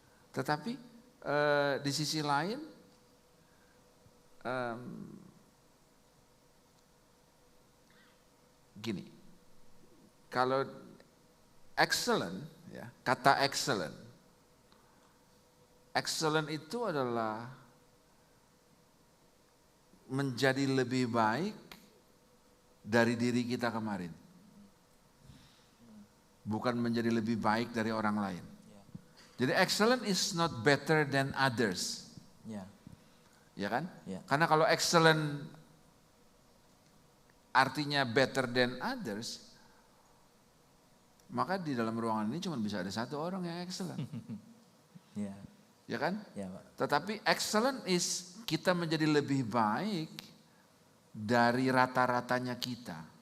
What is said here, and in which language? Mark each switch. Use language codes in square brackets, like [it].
[id] Tetapi di sisi lain gini, kalau excellent, ya, kata excellent itu adalah menjadi lebih baik dari diri kita kemarin. Bukan menjadi lebih baik dari orang lain. [en] Jadi excellent is not better than others. [id] Ya kan? Karena kalau excellent artinya [en] better than others, [id] maka di dalam ruangan ini cuma bisa ada satu orang yang excellent. Ya kan? Tetapi [en] excellent is [id] kita menjadi lebih baik dari rata-ratanya kita.